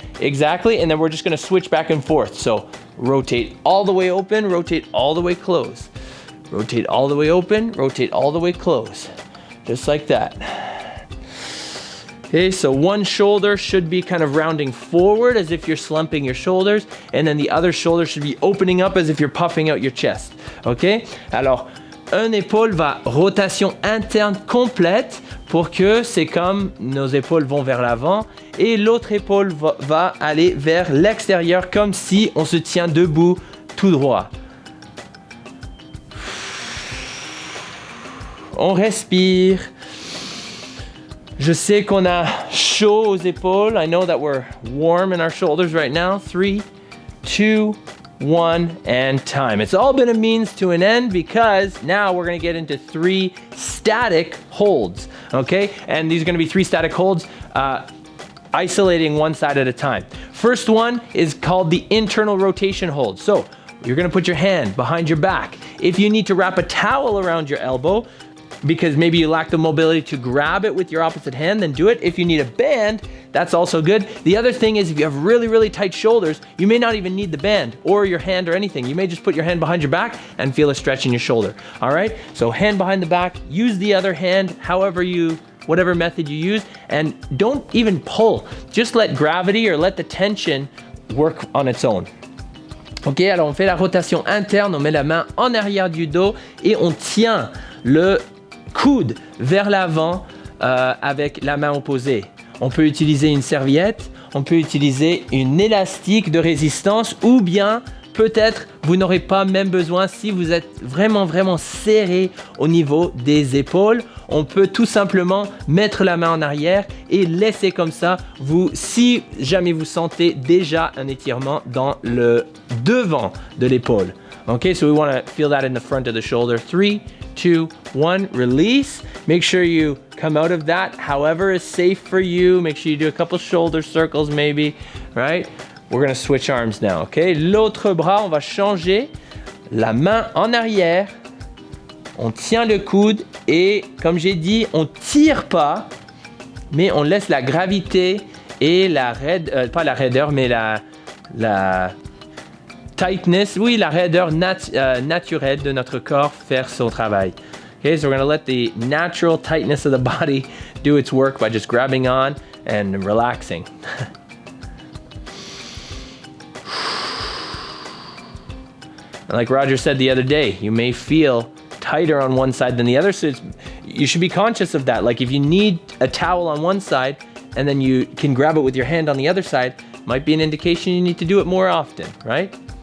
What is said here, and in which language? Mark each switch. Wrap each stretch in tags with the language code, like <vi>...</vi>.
<en>Exactly, and then we're just gonna switch back and forth. So rotate all the way open, rotate all the way close. Rotate all the way open, rotate all the way close. Just like that. Okay, so one shoulder should be kind of rounding forward as if you're slumping your shoulders, and then the other shoulder should be opening up as if you're puffing out your chest. Okay?</en> <fr>Alors, un épaule va rotation interne complète pour que c'est comme nos épaules vont vers l'avant et l'autre épaule va aller vers l'extérieur comme si on se tient debout tout droit. On respire. Je sais qu'on a chaud aux épaules.</fr> <en>I know that we're warm in our shoulders right now. 3, 2, 1, and time. It's all been a means to an end because now we're gonna get into 3 static holds, okay? And these are gonna be 3 static holds, isolating one side at a time. First one is called the internal rotation hold. So you're gonna put your hand behind your back. If you need to wrap a towel around your elbow, because maybe you lack the mobility to grab it with your opposite hand, then do it. If you need a band, that's also good. The other thing is if you have really, really tight shoulders, you may not even need the band or your hand or anything. You may just put your hand behind your back and feel a stretch in your shoulder. All right, so hand behind the back, use the other hand, whatever method you use, and don't even pull. Just let gravity or let the tension work on its own.</en> <fr>Ok, alors on fait la rotation interne, on met la main en arrière du dos et on tient le coude vers l'avant avec la main opposée. On peut utiliser une serviette, on peut utiliser une élastique de résistance ou bien peut-être vous n'aurez pas même besoin si vous êtes vraiment serré au niveau des épaules. On peut tout simplement mettre la main en arrière et laisser comme ça, si jamais vous sentez déjà un étirement dans le devant de l'épaule.</fr> <en>Okay, so we want to feel that in the front of the shoulder. 3, 2, 1, release. Make sure you come out of that however is safe for you. Make sure you do a couple shoulder circles maybe, right? We're gonna switch arms now, okay?</en> <fr>L'autre bras, on va changer. La main en arrière. On tient le coude et comme j'ai dit, on tire pas, mais on laisse la gravité et pas la raideur, mais la tightness, oui, la raideur naturelle de notre corps faire son travail.</fr> <en>Okay, so we're gonna let the natural tightness of the body do its work by just grabbing on and relaxing. And like Roger said the other day, you may feel tighter on one side than the other, so you should be conscious of that. Like if you need a towel on one side and then you can grab it with your hand on the other side, might be an indication you need to do it more often, right?</en>